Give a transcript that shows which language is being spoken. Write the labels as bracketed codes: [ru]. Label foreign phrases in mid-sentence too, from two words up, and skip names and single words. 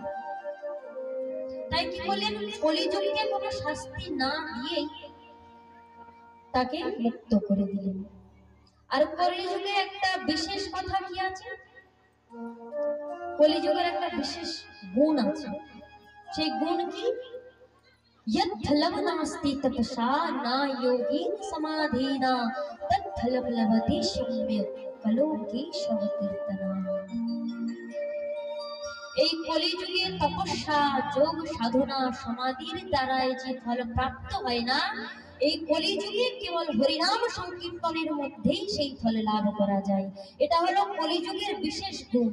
[bn] তাই কি বললেন? কলিযুগকে কোনো শাস্তি না দিয়ে তাকে মুক্ত করে দিলেন। আর কলিযুগে একটা বিশেষ কথা কি আছে? কলিযুগের একটা বিশেষ গুণ আছে। সেই গুণ কি? [sa] यद्फलं नास्ति तपसा न योगीन समाधिना तत्फलं लभते सौम्य कलोकेशव कीर्तना। [bn] এই কলিযুগে তপস্যা, যোগ, সাধনা, সমাধির দ্বারাই যে ফল প্রাপ্ত হয় না, এই কলিযুগে কেবল হরিনাম সংকীর্তনের মধ্যেই সেই ফল লাভ করা যায়। এটা হলো কলিযুগের বিশেষ গুণ।